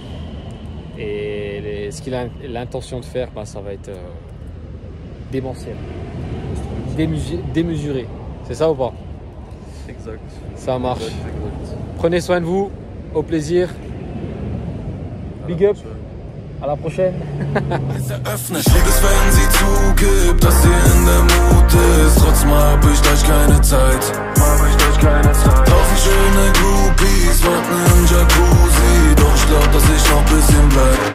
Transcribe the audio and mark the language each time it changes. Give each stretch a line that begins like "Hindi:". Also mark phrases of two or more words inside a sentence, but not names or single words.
French: Et ce qu'il a l'intention de faire, bah, ça va être démentiel, démesuré. C'est ça ou pas? Exact. Ça marche. Exact. Prenez soin de vous. Au plaisir.
English: Big up.
French: À la prochaine.
German: Ich lieb es, wenn sie zugibt, dass sie in der Mut ist. Trotzdem hab ich gleich keine Zeit. Tausend schöne Groupies warten im Jacuzzi. Doch ich glaub, dass ich noch ein bisschen bleib.